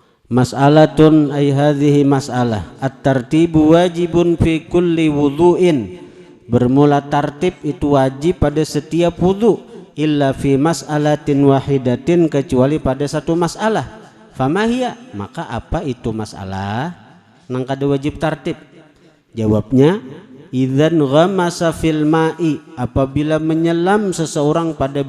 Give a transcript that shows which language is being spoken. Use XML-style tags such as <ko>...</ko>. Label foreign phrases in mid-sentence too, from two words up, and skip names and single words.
<ar>مسألة أي هذه مسألة الترتيب واجب في كل وضوء.</ar> <bjn>Bermula tartib itu wajib pada setiap wudu,</bjn> <ar>إلا في مسألة واحدة,</ar> <bjn>kecuali pada satu masalah. Famahia, maka apa itu masalah nang kada wajib tartib? Jawabnya,</bjn> <ar>إذا غمس في الماء,</ar> <bjn>apabila menyelam seseorang pada</bjn>